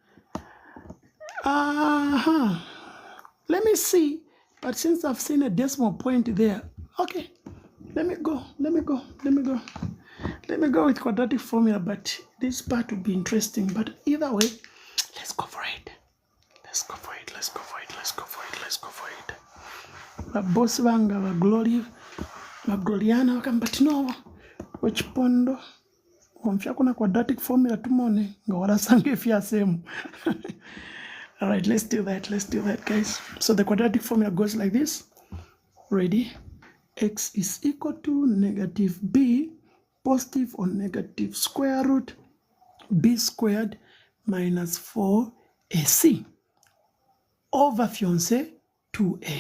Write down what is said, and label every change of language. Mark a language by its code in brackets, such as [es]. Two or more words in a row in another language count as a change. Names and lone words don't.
[en] Let me see. But since I've seen a decimal point there, okay, let me go with quadratic formula. But this part will be interesting. But either way, let's go for it. Let's go for it. [bem] Boss banga gloriana wakambati wechipondo wamfya kuna [en] quadratic formula [bem] tumone nga warasange fya same. [en] All right, let's do that, guys. So the quadratic formula goes like this. Ready? X is equal to negative b, positive or negative square root b squared minus 4ac over fiancé 2a.